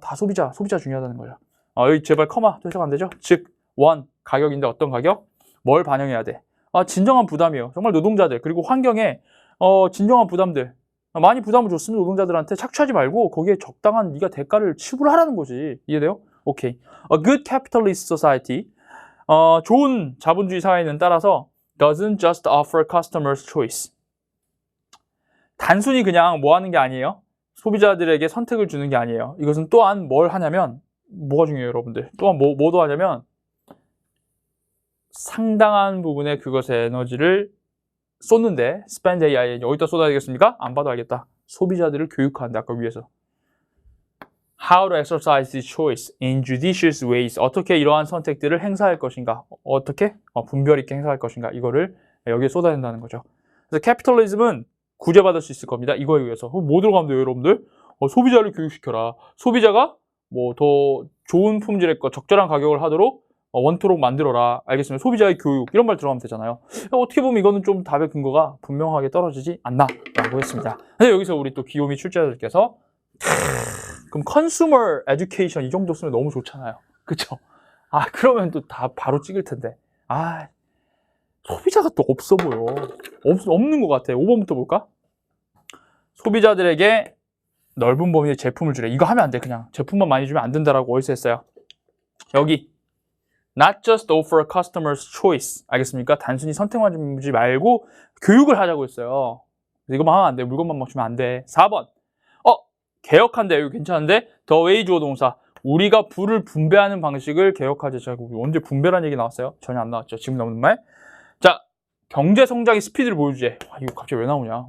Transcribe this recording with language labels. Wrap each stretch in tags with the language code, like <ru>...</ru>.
<ko>다 소비자 중요하다는 거예요. 여기 제발 커마 또 해석 안 되죠? 즉, 원, 가격인데 어떤 가격? 뭘 반영해야 돼? 진정한 부담이에요. 정말 노동자들, 그리고 환경에 진정한 부담들. 많이 부담을 줬으면 노동자들한테 착취하지 말고 거기에 적당한 네가 대가를 지불하라는 거지. 이해돼요? 오케이.</ko> <en>A good capitalist society.</en> <ko>좋은 자본주의 사회는 따라서</ko> <en>doesn't just offer customers choice.</en> <ko>단순히 그냥 뭐 하는 게 아니에요. 소비자들에게 선택을 주는 게 아니에요. 이것은 또한 뭘 하냐면, 뭐가 중요해요, 여러분들? 또한 뭐도 하냐면 상당한 부분의 그것의 에너지를 쏟는데, spend AI, 여기다 쏟아야 되겠습니까? 안 봐도 알겠다. 소비자들을 교육하는데, 아까 위에서.</ko> <en>How to exercise this choice in judicious ways.</en> <ko>어떻게 이러한 선택들을 행사할 것인가? 어떻게? 분별 있게 행사할 것인가? 이거를 여기에 쏟아야 된다는 거죠. 그래서 캐피털리즘은 구제받을 수 있을 겁니다. 이거에 의해서. 뭐 들어가면 돼요, 여러분들? 소비자를 교육시켜라. 소비자가 뭐 더 좋은 품질의 것, 적절한 가격을 하도록 원토록 만들어라. 알겠습니다. 소비자의 교육, 이런 말 들어가면 되잖아요. 어떻게 보면 이거는 좀 답의 근거가 분명하게 떨어지지 않나 라고 했습니다. 근데 여기서 우리 또 귀요미 출제자들께서 그럼 컨슈머 에듀케이션 이 정도 쓰면 너무 좋잖아요. 그쵸? 그러면 또 다 바로 찍을 텐데. 소비자가 또 없어 보여. 없는 것 같아. 5번부터 볼까? 소비자들에게 넓은 범위의 제품을 주래. 이거 하면 안 돼. 그냥 제품만 많이 주면 안 된다라고 어디서 했어요? 여기</ko> <en>not just offer customers choice.</en> <ko>알겠습니까? 단순히 선택만 주지 말고 교육을 하자고 했어요. 이거만 하면 안 돼. 물건만 막 주면 안 돼. 4번. 개혁한다. 이거 괜찮은데? the way 주어 동사. 우리가 부를 분배하는 방식을 개혁하자. 제가 언제 분배라는 얘기 나왔어요? 전혀 안 나왔죠. 지금 나오는 말. 자, 경제 성장의 스피드를 보여주제. 이거 갑자기 왜 나오냐?</ko>